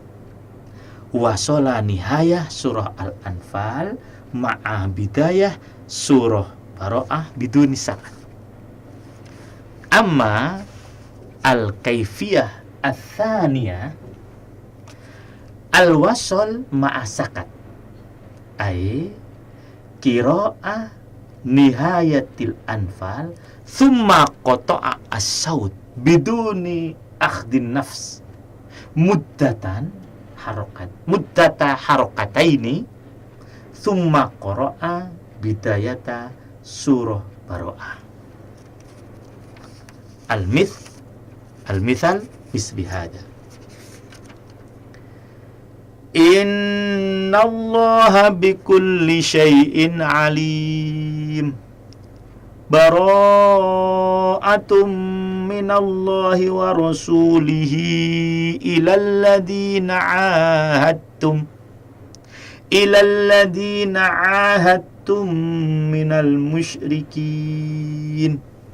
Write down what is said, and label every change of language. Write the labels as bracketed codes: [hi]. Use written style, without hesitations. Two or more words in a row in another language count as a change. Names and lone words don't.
[ar] وصل نهاية سورة الأنفال مع بداية سورة براءة بدون سكت. أما الكيفية الثانية الوصل مع السكت أي قراءة نهاية الأنفال ثم قطع الصوت بدون أخذ نفس مدة حركتين ثم قرأ بداية سورة براءة. المثال مثل هذا. إن الله بكل شيء عليم براءة من الله ورسوله إلى الذين عاهدتم من المشركين.